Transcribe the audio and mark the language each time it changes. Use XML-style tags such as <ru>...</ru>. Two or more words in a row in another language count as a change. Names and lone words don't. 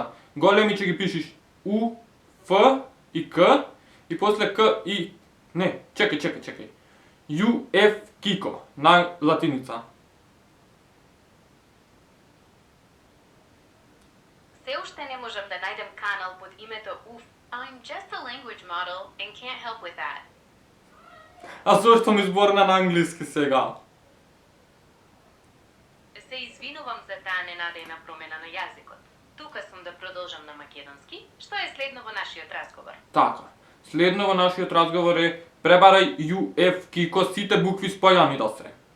<mk>Големи ќе ги пишеш U, F и K и после K и... Не, чекај. UF Kiko на латиница. Се уште не можам да најдем канал под името UF.</mk> <en>I'm just a language model and can't help with that.</en> <mk>А зошто ми зборна на англиски сега? Се извинувам за таа ненадејна промена на јазикот. Тука сум да продолжам на македонски, што е следно во нашиот разговор. Така. Следно во нашиот разговор е пребарај UF Kiko сите букви спојани да се.</mk>